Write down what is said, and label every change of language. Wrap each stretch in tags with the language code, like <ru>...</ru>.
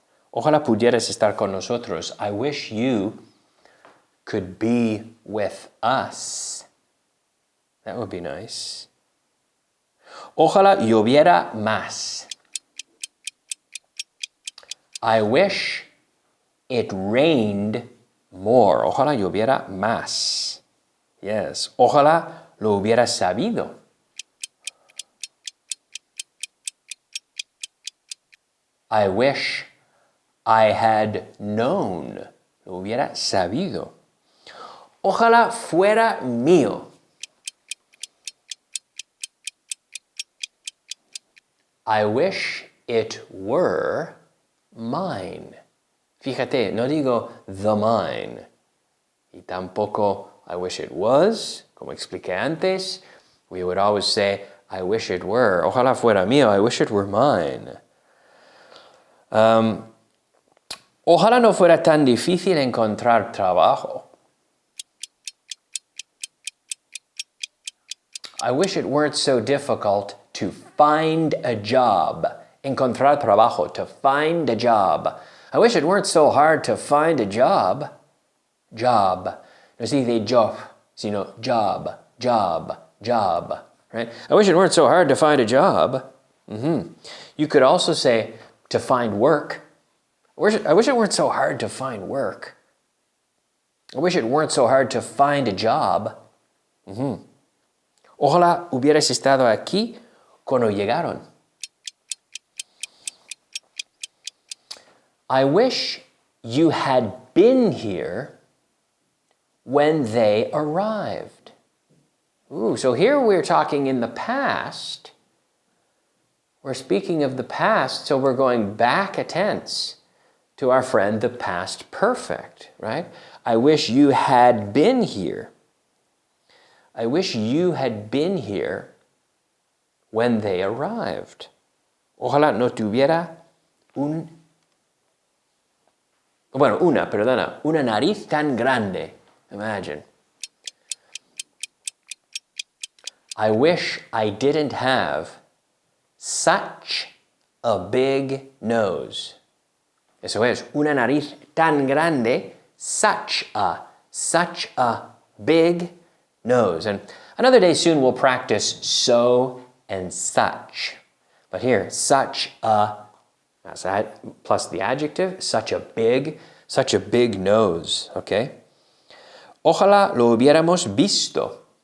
<es>Ojalá pudieras estar con nosotros.</es> <en>I wish you could be with us. That would be nice.</en> <es>Ojalá lloviera más.</es> <en>I wish it rained more.</en> <es>Ojalá lloviera más. Yes. Ojalá lo hubiera sabido.</es> <en>I wish I had known.</en> <es>Lo hubiera sabido. Ojalá fuera mío.</es> <en>I wish it were mine.</en> <es>Fíjate, no digo</es> <en>the mine.</en> <es>Y tampoco</es> <en>I wish it was.</en> <es>Como expliqué antes,</es> <en>we would always say, I wish it were.</en> <es>Ojalá fuera mío.</es> <en>I wish it were mine.</en> <es>Ojalá no fuera tan difícil encontrar trabajo.</es> <en>I wish it weren't so difficult to find a job.</en> <es>Encontrar trabajo,</es> <en>to find a job. I wish it weren't so hard to find a job. Job.</en> <es>No se dice job, sino job, job, job. Right?</es> <en>I wish it weren't so hard to find a job. You could also say to find work. I wish it weren't so hard to find work. I wish it weren't so hard to find a job.</en> <es>Ojalá hubieras estado aquí cuando llegaron.</es> <en>I wish you had been here when they arrived. Ooh, so here we're talking in the past. We're speaking of the past, so we're going back a tense to our friend, the past perfect, right? I wish you had been here. I wish you had been here when they arrived.</en> <es>Ojalá no tuviera una nariz tan grande.</es> <en>Imagine. I wish I didn't have such a big nose.</en> <es>Eso es, una nariz tan grande,</es> <en>such a big nose. And another day soon we'll practice so and such. But here, such a, that's that, plus the adjective, such a big nose, okay?</en> <es>Ojalá lo hubiéramos visto.</es>